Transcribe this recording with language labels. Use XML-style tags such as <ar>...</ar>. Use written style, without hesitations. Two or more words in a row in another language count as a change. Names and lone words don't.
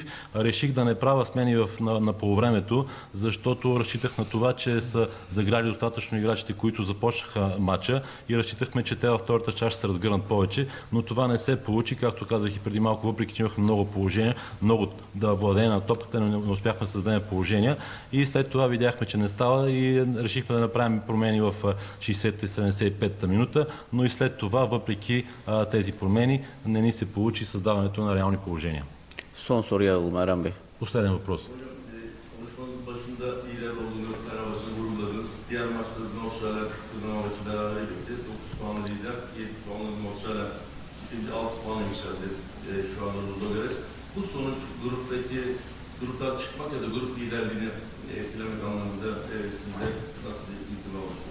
<bg>Реших да не правя смени на полувремето, защото разчитах на това, че са заграли достатъчно играчите, които започнаха матча и разчитахме, че те във втората част ще се разгърнат повече, но това не се получи, както казах и преди малко, въпреки че имахме много положения, много да владеем на топката, но не успяхме да създадем положения и след това видяхме, че не става и решихме да направим промени в 60-75-та минута, но и след това, въпреки тези промени, не ни се получи създаването на реални положения.</bg> <tr>Son soruyu alalım Erhan Bey.</tr> <bg>Последен въпрос.</bg> <tr>Konuşmanın başında iyiler olduğunu, Fenerbahçe'yi vurguladınız. Diğer maçlarda Norşa'yla Kızılamaç'ı beraber bitti. 9 puanlı lider, 7 puanlı Norşa'yla ikinci 6 puanı yükseldi şu anda Ludogorets. Bu sonuç gruptan çıkmak ya da grup liderliğini etkilemek anlamında sizde nasıl bir intiba oluştu?</tr>